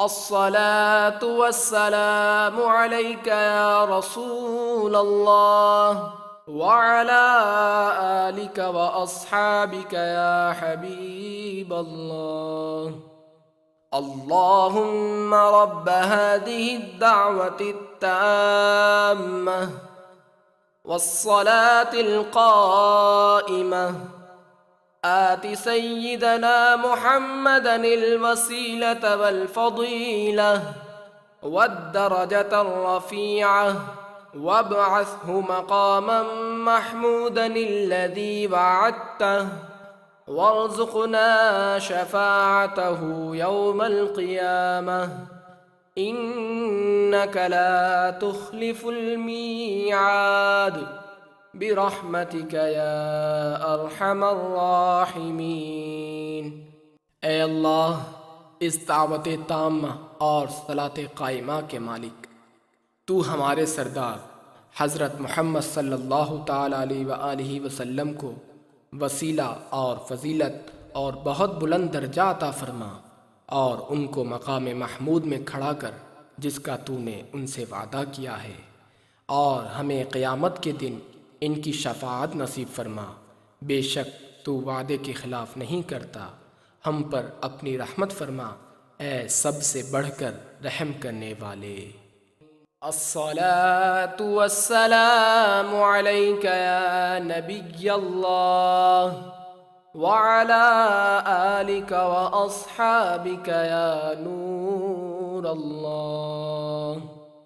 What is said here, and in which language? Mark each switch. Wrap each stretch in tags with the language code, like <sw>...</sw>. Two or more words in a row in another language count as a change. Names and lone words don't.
<ar>الصلاة والسلام عليك يا رسول الله وعلى آلك وأصحابك يا حبيب الله. اللهم رب هذه الدعوة التامة والصلاة القائمة آت سيدنا محمدا الوسيلة والفضيلة والدرجة الرفيعة وابعثه مقاما محمودا الذي وعدته وارزقنا شفاعته يوم القيامة إنك لا تخلف الميعاد برحمتك يا أرحم الراحمين.</ar> <ur>اے اللہ، اس دعوت تامہ اور صلاۃ قائمہ کے مالک، تو ہمارے سردار حضرت محمد</ur> <ar>صلى الله تعالى عليه وسلم</ar> <ur>کو وسیلہ اور فضیلت اور بہت بلند درجہ عطا فرما اور ان کو مقام محمود میں کھڑا کر جس کا تو نے ان سے وعدہ کیا ہے، اور ہمیں قیامت کے دن ان کی شفاعت نصیب فرما. بیشک تو وعدے کے خلاف نہیں کرتا. ہم پر اپنی رحمت فرما، اے سب سے بڑھ کر رحم کرنے والے.</ur> <ar>الصلاة والسلام عليك يا نبي الله وعلى آلك وأصحابك يا نور الله.</ar>